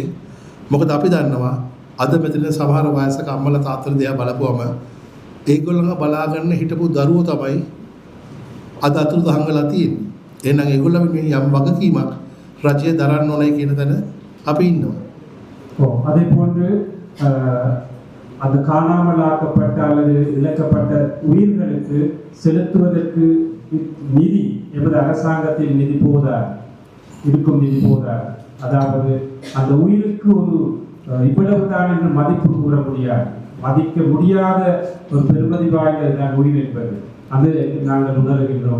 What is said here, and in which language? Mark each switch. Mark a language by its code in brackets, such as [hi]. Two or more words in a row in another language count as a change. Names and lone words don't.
[si] මොකද අපි දන්නවා අද මෙතන සමහර වයසක අම්මලා තාත්තලා දිහා බලපුවම ඒගොල්ලන්ව බලාගන්න හිටපු දරුවෝ තමයි අද අතුරුදහන් වෙලා තියෙන්නේ. එහෙනම් ඒගොල්ලෝ වෙනුවෙන් යම් වගකීමක් රජය දරන්න ඕනේ කියන තැන අපි ඉන්නවා. [ta] அதே போன்று அந்த காணாமலாக்கப்பட்ட அல்லது இழக்கப்பட்ட உயிர்களுக்கு செலுத்துவதற்கு நிதி எமது அரசாங்கத்தில் நிதி போதாது, இருக்கும் நிதி போதாது. அதாவது அந்த உயிருக்கு ஒரு இவ்வளவுதான் என்று மதிப்பு கூற முடியாது, மதிக்க முடியாத ஒரு பெருமதி வாய்ந்ததுதான் உயிர் என்பது, அது நாங்கள் உணர்கின்றோம்.